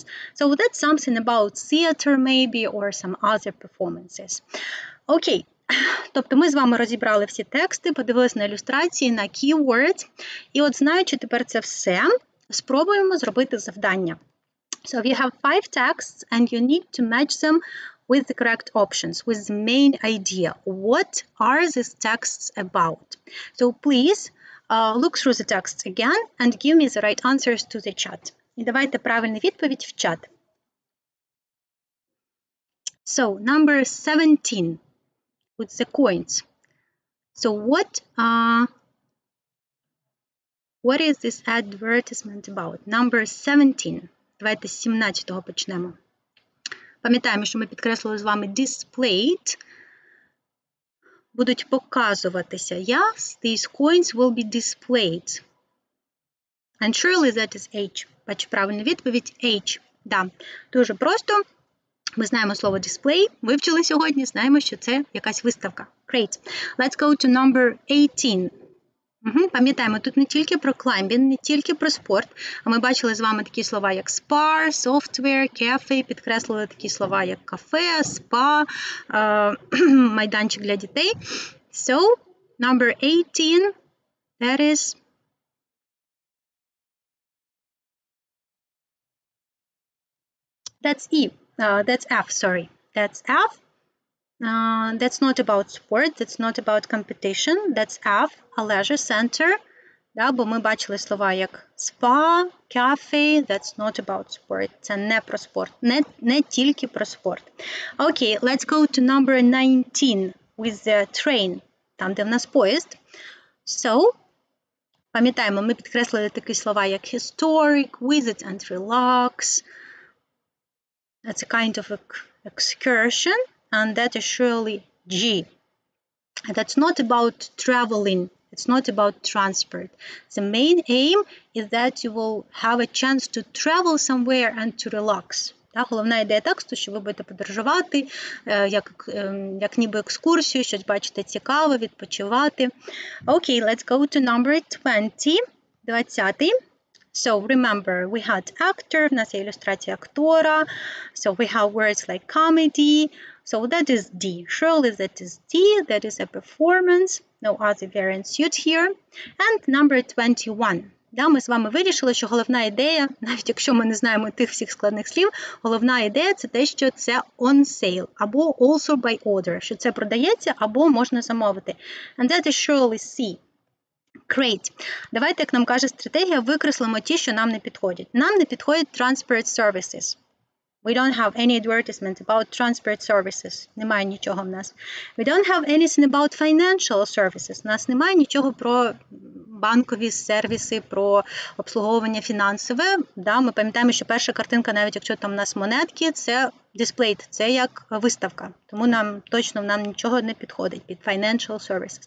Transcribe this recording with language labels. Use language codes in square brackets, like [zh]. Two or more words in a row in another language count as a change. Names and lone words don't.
[en] So that's something about theater maybe or some other performances. [uk] Окей. Тобто ми з вами розібрали всі тексти, подивилися на ілюстрації, на keywords. І от знаючи тепер це все, спробуємо зробити завдання. [en] So you have 5 texts and you need to match them with the correct options, with the main idea. What are these texts about? So please look through the texts again and give me the right answers to the chat. [uk] І давайте правильну відповідь в чат. [en] So number 17 with the coins. So what is this advertisement about? Number 17. [uk] Давайте з 17-го почнемо. Пам'ятаємо, що ми підкреслили з вами displayed. Будуть показуватися. [en] Yes, these coins will be displayed. And surely that is H. [uk] Бачу правильну відповідь H. Да. Дуже просто. Ми знаємо слово display. Вивчили сьогодні. Знаємо, що це якась виставка. [en] Great. Let's go to number 18. [uk] Пам'ятаємо, тут не тільки про climbing, не тільки про спорт, а ми бачили з вами такі слова, як [en] spa, software, cafe, [uk] підкреслили такі слова, як кафе, спа, майданчик для дітей. [en] So, number 18, that is that's E. That's F, sorry. That's F. That's not about sport, that's not about competition. That's F, a leisure center. Да, бо ми бачили слова як spa, cafe, that's not about sport. [uk] Це не про спорт, не тільки про спорт. [en] Okay, let's go to number 19 with the train, [uk] там, де в нас поїзд. So, пам'ятаємо, ми підкреслили такі слова як [en] historic, visit and relax. That's a kind of excursion, and that is surely G. That's not about traveling. It's not about transport. The main aim is that you will have a chance to travel somewhere and to relax. [uk] Головна ідея тексту, що ви будете подорожувати, як ніби екскурсію, щось бачите цікаве, відпочивати. [en] Okay, let's go to number 20. 20. So remember, we had actor, [uk] в нас є ілюстрація актора. [en] So we have words like comedy. So that is D. Surely that is D. That is a performance. No other variant suit here. And number 21. [uk] Да, ми з вами вирішили, що головна ідея, навіть якщо ми не знаємо тих всіх складних слів, головна ідея – це те, що це [en] on sale, [uk] або [en] also by order, [uk] що це продається, або можна замовити. [en] And that is surely C. Great. [uk] Давайте, як нам каже стратегія, викреслимо ті, що нам не підходять. Нам не підходять [en] transport services. We don't have any advertisement about transport services. [uk] Немає нічого в нас. [en] We don't have anything about financial services. [uk] У нас немає нічого про банкові сервіси, про обслуговування фінансове. Да, ми пам'ятаємо, що перша картинка, навіть якщо там у нас монетки, це displayed, це як виставка. Тому нам нічого не підходить під [en] financial services.